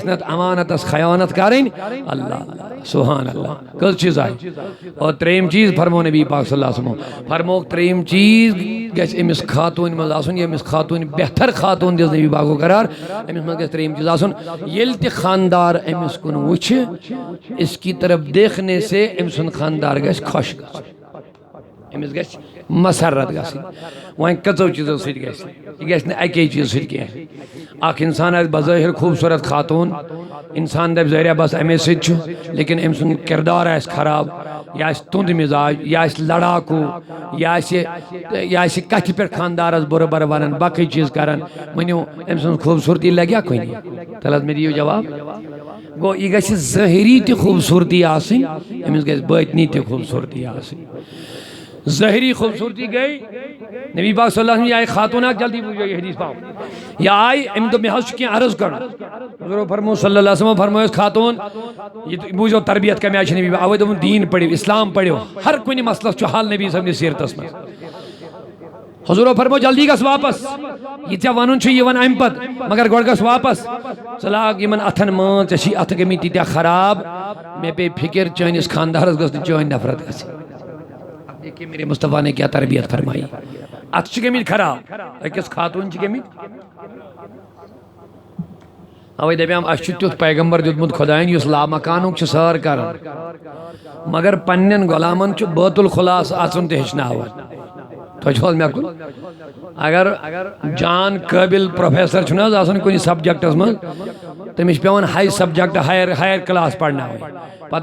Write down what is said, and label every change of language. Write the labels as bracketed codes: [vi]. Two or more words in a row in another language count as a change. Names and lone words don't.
[ks] نہٕ اتھ امانتس خیانت کرٕنۍ اللہ سبحان اللہ کٔژ چیٖز آیہِ اور 3یم چیٖز فرمو نبی پاک صلی اللہ علیہ وسلم فرموکھ 3یم چیٖز گژھِ أمِس خاتوٗنہِ منٛز آسُن ییٚمِس خاتوٗنہِ بہتر خاتوٗن دِژ نبی پاکو قرار أمِس منٛز گژھِ 3یم چیٖز آسُن ییٚلہِ تہِ خاندار أمِس کُن وٕچھِ [ur] اس کی طرف دیکھنے سے [ks] أمۍ سُنٛد خاندار گژھِ خۄش گژھُن امس گژھِ مسرت گژھٕنۍ وۄنۍ کٔژو چیٖزو سۭتۍ گژھِ یہِ گژھِ نہٕ اَکے چیٖز سۭتۍ کینٛہہ اکھ اِنسان آسہِ بظٲہِر خوٗبصوٗرت خاتوٗن اِنسان دَپہِ ظٲہریا بس اَمے سۭتۍ چھُ لیکن أمۍ سُنٛد کِردار آسہِ خراب یہِ آسہِ تُنٛد مِزاج یہِ آسہِ لڑاکوٗ یہِ آسہِ کتھِ پٮ۪ٹھ خانٛدارس بُرٕ بَرٕ وَنان باقٕے چیٖز کران ؤنِو أمۍ سٕنٛز خوٗبصوٗرتی لگیٛا کُنہِ تَلہٕ حظ مےٚ دِیِو جواب گوٚو یہِ گژھِ ظٲہری تہِ خوٗبصوٗرتی آسٕنۍ أمِس گژھِ بٲطنی تہِ خوٗبصوٗرتی آسٕنۍ ظٲہری خوٗبصوٗرتی گٔے نبی پاک صلی اللہ علیہ وسلم یہ آئی خاتون اکھ جلدی بوٗزِو یہِ حدیث پاو یہ آئی أمۍ دوٚپ مےٚ حظ چھُ کینٛہہ عرض کرُن حضور فرمو صلی اللہ علیہ وسلم فرمٲیوس خاتون یہِ بوٗزِو تربیت کَمہِ آیہِ چھِ نبی اَوَے دوٚپُن دیٖن پٔرِو اِسلام پٔرِو ہر کُنہِ مسلس چھُ حل نبی صٲبنہِ سیٖرتس منٛز حضورو فرمو جلدی گژھ واپس یہ ژےٚ وَنُن چھُ یہِ وَن اَمہِ پتہٕ مگر گۄڈٕ گژھ واپس ژٕ لاگ یِمن اَتھن مان ژےٚ چھی اَتھٕ گٔمٕتۍ تیٖتیٛاہ خراب مےٚ پیٚیہِ فِکر چٲنِس خانٛدارس گٔژھ نہٕ چٲنۍ نفرت گژھٕنۍ [ur] دیکھیے میرے مصطفیٰ نے کیا تربیت فرمائی [ks] اتھ چھِ گٔمٕتۍ خراب أکِس خاتوٗن چھِ گٔمٕتۍ اوے دپیام اَسہِ چھُ تیُتھ پیغمبر دیُتمُت خۄدایَن یُس لامکانُک چھُ سٲر کران مگر پننٮ۪ن غۄلامن چھُ بیت الخلاص اژُن تہِ ہیٚچھناوان تۄہہِ چھُو حظ مےٚ کُن اگر جان قٲبِل پروفیسر چھُنہٕ حظ آسان کُنہِ سبجکٹس منٛز تٔمِس چھُ پیٚوان ہاے سبجکٹ ہایر کلاس پرناوٕنۍ پتہٕ